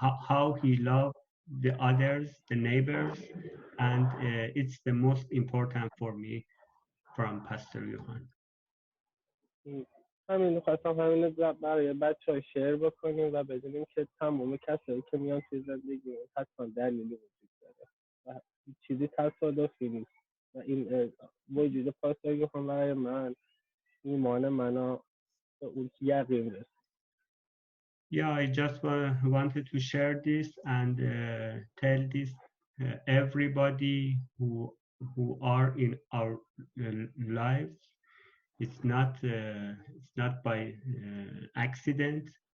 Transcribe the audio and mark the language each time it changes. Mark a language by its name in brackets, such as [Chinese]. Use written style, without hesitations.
[English] How he loved the others, the neighbors, and it's the most important for me from Pastor Johan. [Persian] همین خواستم همین برای بچه‌ها شیر بکنیم و بدونیم که تمام کسایی که میان توی زندگی حتما دلیلی وجود داره و چیزی تصادفی نیست و این وجود پاستور یوهان برای من ایمان منو به اون یقین رسید. [English] Yeah, I just wanted to share this and tell this everybody who are in our lives. It's not by accident.